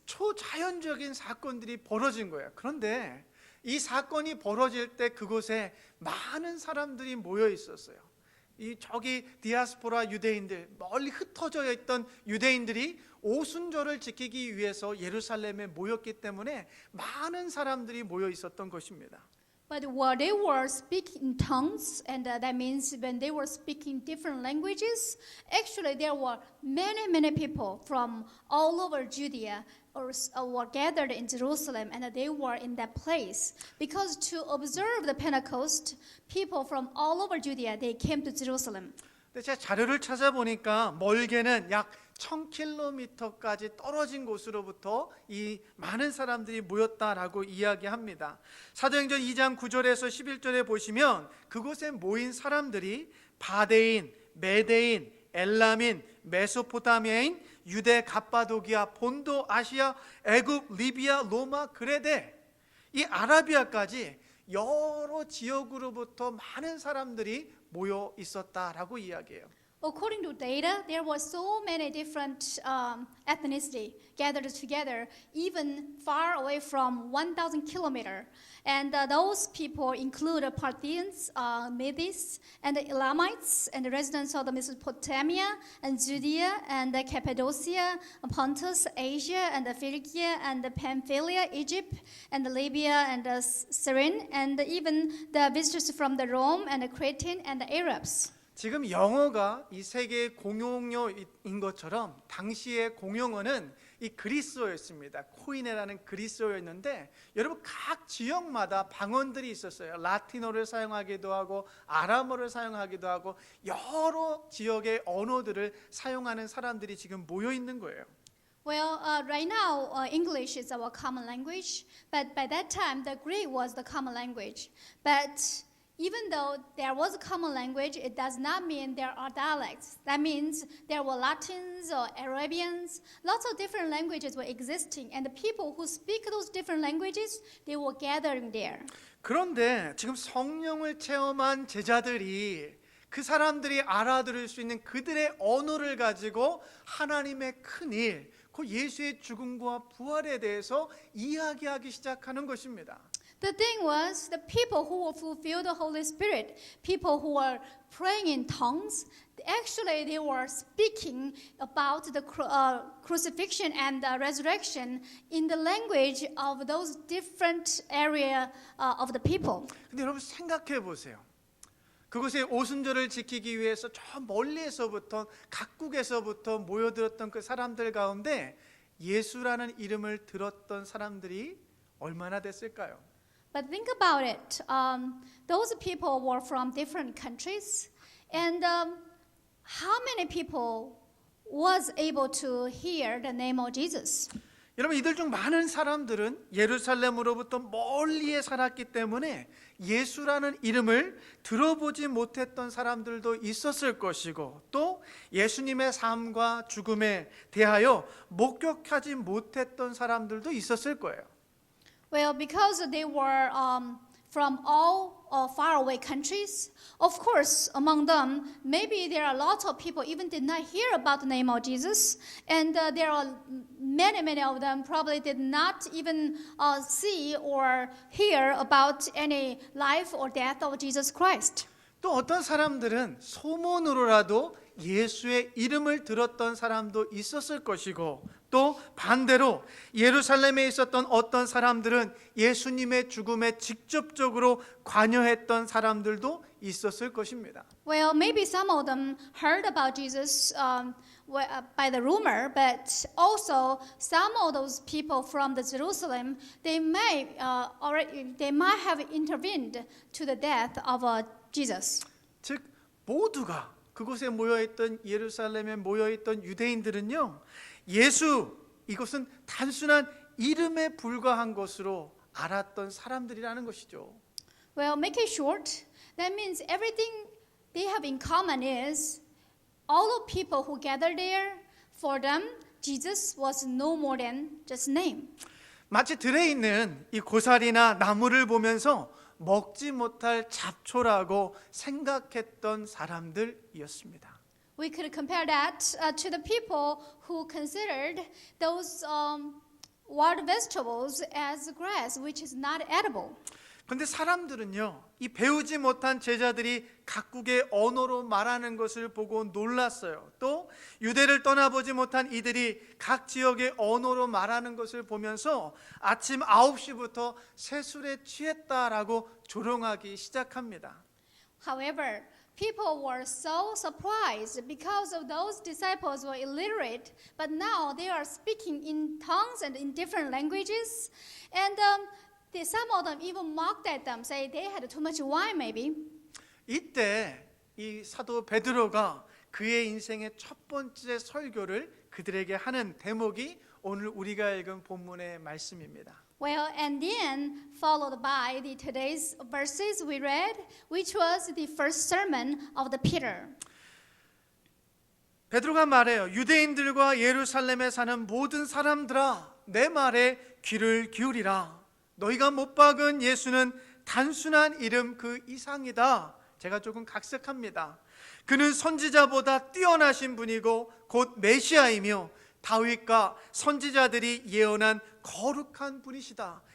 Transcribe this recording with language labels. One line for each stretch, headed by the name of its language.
Korean: 초자연적인 사건들이 벌어진 거예요. 그런데 이 사건이 벌어질 때 그곳에 많은 사람들이 모여 있었어요. 저기 디아스포라 유대인들, 멀리 흩어져 있던 유대인들이 오순절을 지키기 위해서 예루살렘에 모였기 때문에 많은 사람들이 모여 있었던 것입니다.
English: But while they were speaking in tongues, and that means when they were speaking different languages, actually there were many people from all over Judea were gathered in Jerusalem, and they were in that place. Because to observe the Pentecost, people from all over Judea, they came to Jerusalem.
Korean: 근데 제가 자료를 찾아보니까 멀게는 약 1000km까지 떨어진 곳으로부터 이 많은 사람들이 모였다라고 이야기합니다. 사도행전 2장 9절에서 11절에 보시면 그곳에 모인 사람들이 바데인, 메데인, 엘람인, 메소포타미아인, 유대 갑바도기아, 본도, 아시아, 애굽, 리비아, 로마, 그레데, 이 아라비아까지 여러 지역으로부터 많은 사람들이 모여 있었다라고 이야기해요.
English: According to data, there were so many different ethnicity gathered together, even far away from 1,000 kilometers. And those people include Parthians, Medes, and the Elamites, and the residents of the Mesopotamia, and Judea, and Cappadocia, Pontus, Asia, and Phrygia, and Pamphylia, Egypt, and Libya, and Cyrene, and even the visitors from the Rome, and the Cretan, and the Arabs.
Korean: 지금 영어가 이 세계의 공용어인 것처럼 당시의 공용어는 이 그리스어였습니다. 코이네라는 그리스어였는데 여러분 각 지역마다 방언들이 있었어요. 라틴어를 사용하기도 하고 아람어를 사용하기도 하고 여러 지역의 언어들을 사용하는 사람들이 지금 모여 있는 거예요.
English: Well, right now, English is our common language, but by that time, the Greek was the common language. But even though there was a common language, it does not mean there are dialects. That means there were Latins or Arabians. Lots of different languages were existing, and the people who speak those different languages, they were gathering there.
Korean: 그런데 지금 성령을 체험한 제자들이 그 사람들이 알아들을 수 있는 그들의 언어를 가지고 하나님의 큰 일, 그 예수의 죽음과 부활에 대해서 이야기하기 시작하는 것입니다.
English: The thing was, the people who will fulfill the Holy Spirit, people who are praying in tongues, actually they were speaking about the crucifixion and the resurrection in the language of those different area of the people.
Korean: 근데 여러분 생각해 보세요. 그곳에 오순절을 지키기 위해서 저 멀리에서부터 각국에서부터 모여들었던 그 사람들 가운데 예수라는 이름을 들었던 사람들이 얼마나 됐을까요?
English: But think about it. Those people were from different countries, and how many people was able to hear the name of Jesus?
Korean: 여러분 이들 중 많은 사람들은 예루살렘으로부터 멀리에 살았기 때문에 예수라는 이름을 들어보지 못했던 사람들도 있었을 것이고 또 예수님의 삶과 죽음에 대하여 목격하지 못했던 사람들도 있었을 거예요.
English: Well, because they were from all faraway countries, of course, among them, maybe there are lots of people even did not hear about the name of Jesus, and there are many of them probably did not even see or hear about any life or death of Jesus Christ.
Korean: 또 어떤 사람들은 소문으로라도 예수의 이름을 들었던 사람도 있었을 것이고 또 반대로 예루살렘에 있었던 어떤 사람들은 예수님의 죽음에 직접적으로 관여했던 사람들도 있었을 것입니다.
English: Well, maybe some of them heard about Jesus by the rumor, but also some of those people from the Jerusalem, they might have intervened to the death of Jesus.
Korean: 즉 모두가 그곳에 모여있던 예루살렘에 모여있던 유대인들은요 예수 이것은 단순한 이름에 불과한 것으로 알았던 사람들이라는 것이죠.
English: Well, make it short. That means everything they have in common is all the people who gathered there, for them, Jesus was no more than just name.
Korean: 마치 들에 있는 이 고사리나 나무를 보면서 먹지 못할 잡초라고 생각했던 사람들이었습니다.
English: We could compare that to the people who considered those wild vegetables as grass, which is not edible.
Korean: 그런데 사람들은요, 이 배우지 못한 제자들이 각국의 언어로 말하는 것을 보고 놀랐어요. 또 유대를 떠나보지 못한 이들이 각 지역의 언어로 말하는 것을 보면서 아침 9시부터 새술에 취했다라고 조롱하기 시작합니다.
English: However, people were so surprised because of those disciples were illiterate, but now they are speaking in tongues and in different languages. And some of them even mocked at them, say they had too much wine maybe.
Korean: 이때 이 사도 베드로가 그의 인생의 첫 번째 설교를 그들에게 하는 대목이 오늘 우리가 읽은 본문의 말씀입니다.
English: Well, and then followed by the today's verses we read, which was the first sermon of the Peter.
Korean: 베드로가 말해요. 유대인들과 예루살렘에 사는 모든 사람들아, 내 말에 귀를 기울이라. 너희가 못 박은 예수는 단순한 이름 그 이상이다. 제가 조금 각색합니다. 그는 선지자보다 뛰어나신 분이고 곧 메시아이며 다윗과 선지자들이 예언한 거룩한 분이시다.